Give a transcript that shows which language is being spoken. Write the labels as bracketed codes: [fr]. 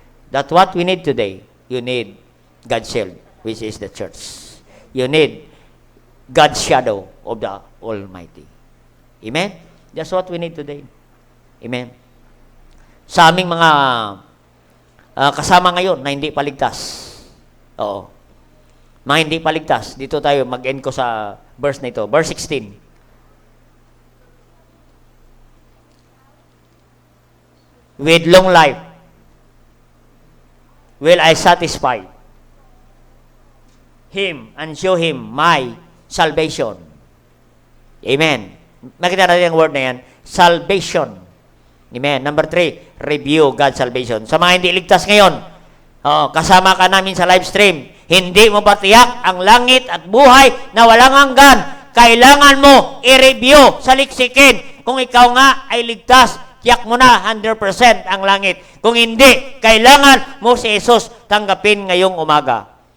[en] That's what we need today. You need God's shield, which is the church. You need God's shadow of the Almighty. Amen? That's what we need today. Amen? [tl] Sa aming mga kasama ngayon na hindi paligtas. Oo. Mga hindi paligtas. Dito tayo, mag-end ko sa verse na ito. Verse 16. [en] With long life will I satisfy him and show him my salvation. Amen. [tl] Makita natin ang word na yan. [en] Salvation. Amen. Number 3, review God's salvation. [tl] Sa mga hindi ligtas ngayon, kasama ka namin sa live stream. Hindi mo ba tiyak ang langit at buhay na walang hanggan? Kailangan mo i-review, saliksikin. Kung ikaw nga ay ligtas, tiyak mo na 100% ang langit. Kung hindi, kailangan mo si Jesus tanggapin ngayong umaga.